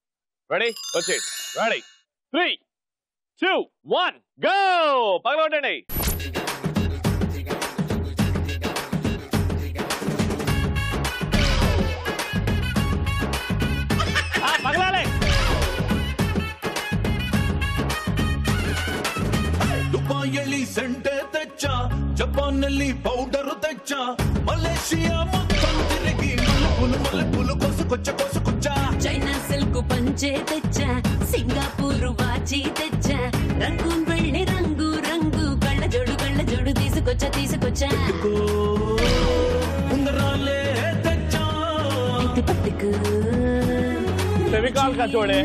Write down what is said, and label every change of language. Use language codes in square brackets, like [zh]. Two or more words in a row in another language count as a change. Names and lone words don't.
[te] రెడీ? వచ్చేయండి. రెడీ? 3, 2, 1 గో. పగలగొట్టండి. పగలాలే. దుబాయల్లి సెంటే తెచ్చా, జపాన్నల్లి పౌడరు తెచ్చా, మలేషియా మొత్తం తిరిగి మల్లెపూలు కొచ్చా చైనా సిల్క్ పంచే తెచ్చా, సింగపూర్ వాచి తెచ్చా, రంగూన్ వెళ్ళి రంగు రంగు కళ్ళ జోడు తీసుకొచ్చా ఉంగరాలే తెచ్చా, పట్టుకు ఫెవికాల్ కా చూడే.